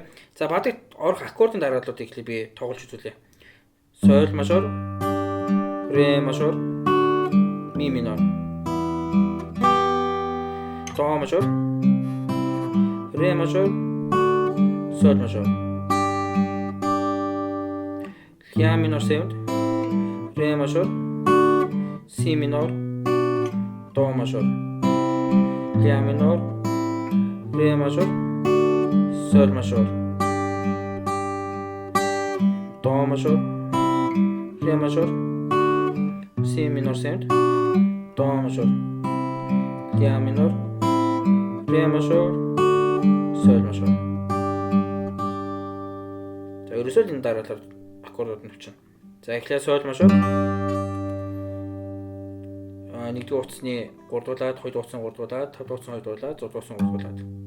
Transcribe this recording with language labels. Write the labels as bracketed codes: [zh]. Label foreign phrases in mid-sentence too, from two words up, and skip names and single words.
[mn] За бадыг орох аккордын дарааллуудыг ихлэ би тоглож үзүүлье. Соль мажор, ре мажор, ми минор. До мажор, ре мажор, соль мажор. Ля минор 7, ре мажор, си минор, до мажор. Ля минор, ре мажор, соль мажор. До мажор, ре мажор, си минор 7, до мажор. Ля минор, ре мажор, соль мажор. За ерөөсөө энэ дараалал аккордууд нь авчихна. За эхлээд соль мажор. Нэгдүгээр утасны 3 дуулаад, хоёр утасны 3 дуулаад, 5 утасны 2 дуулаад, 6 утасны 3 дуулаад.